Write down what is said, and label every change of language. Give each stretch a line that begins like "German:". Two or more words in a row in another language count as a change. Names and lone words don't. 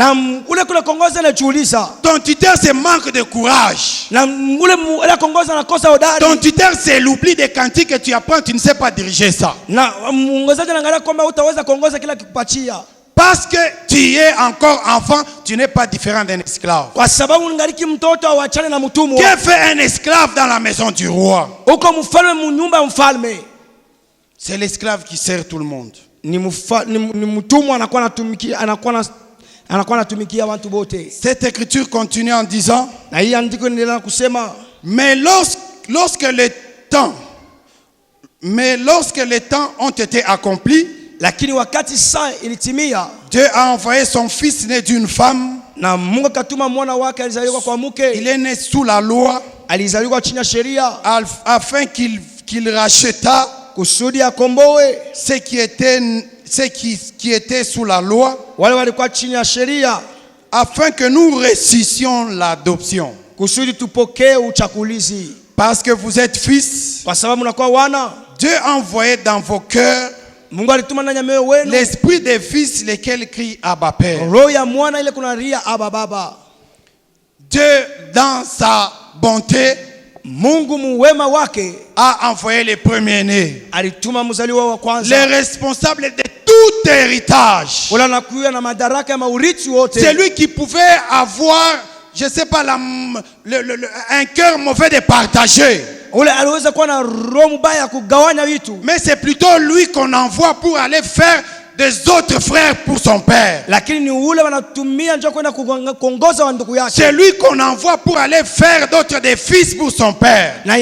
French: Ton tuteur c'est manque de courage. Ton tuteur c'est l'oubli des cantiques que tu apprends, tu ne sais pas diriger ça. Parce que tu es encore enfant, tu n'es pas différent d'un esclave.
Swahili: Kwa sababu ungaliki mtoto awachane na mtumwa.
French: Que fait un esclave dans la maison du roi?
Swahili: Uko mfalme mu nyumba ya mfalme.
French: C'est l'esclave qui sert tout le monde.
Swahili: Ni mtumwa anakuwa anatumikia watu wote.
French: Cette écriture continue en disant,
Swahili: na hii andiko inaendelea kusema,
French: mais lorsque les temps ont été accomplis,
Swahili: lakini wakati saa ilitimia,
French: Dieu a envoyé son fils né d'une femme.
Swahili: Na Mungu katuma mwana wake alizaliwa kwa mke.
French: Il est né sous la loi,
Swahili: alizaliwa chini ya sheria,
French: afin qu'il racheta
Swahili: kusudi akomboe
French: ceux qui étaient sous la loi,
Swahili: wale walikuwa chini ya sheria,
French: afin que nous réussissions l'adoption.
Swahili: Kusudi tupokee uchakulizi.
French: Parce que vous êtes fils,
Swahili: kwa sababu mnakuwa wana,
French: Dieu a envoyé dans vos cœurs
Swahili: Mungu alituma ndani ya moyo wenu
French: l'esprit des fils, lesquels crient Abba Père.
Swahili: Roho ya mwana ile kunalia Abba Baba.
French: Dieu, dans sa bonté,
Swahili: Mungu muwema wake
French: a envoyé les premiers-nés,
Swahili: alituma mzaliwa wa kwanza,
French: les responsables de tout héritage.
Swahili: wala nakuya na madaraka ya maurithi wote.
French: C'est lui qui pouvait avoir, je sais pas, un cœur mauvais de partager. Mais c'est plutôt lui qu'on envoie pour aller faire des autres frères pour son père. C'est lui qu'on envoie pour aller faire d'autres des fils pour son père.